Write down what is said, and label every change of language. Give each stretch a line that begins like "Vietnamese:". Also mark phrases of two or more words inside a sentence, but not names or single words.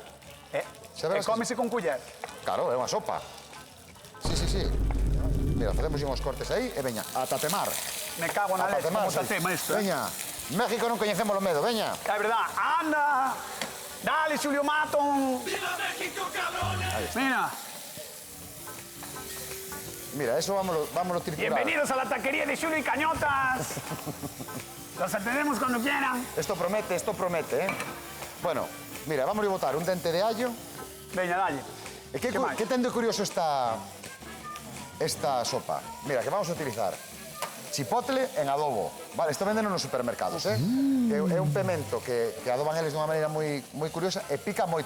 Galician: Xa E verás que- cómese con culler. Claro, é unha sopa. Sí. Mira, facemos uns cortes aí e veña, a tatemar. Me cago na leche, como tatema isto, eh? Veña, México non coñecemos o medo, veña. É verdad, anda! Dale, Xulio Mato! Mira, Mira, eso vámonos triturar.
Spanish: bienvenidos a la taquería de Xulio y Cañotas. Los atendemos cuando quieran. Esto promete,
Galician: eh? Bueno, mira, vamos a botar un dente de allo. Veña, dalle. E que, Que máis? que ten de curioso esta sopa? Mira, que vamos a utilizar chipotle en adobo. Vale, isto venden nos supermercados, eh? É un pemento que adoban eles dunha maneira moi curiosa e pica moito.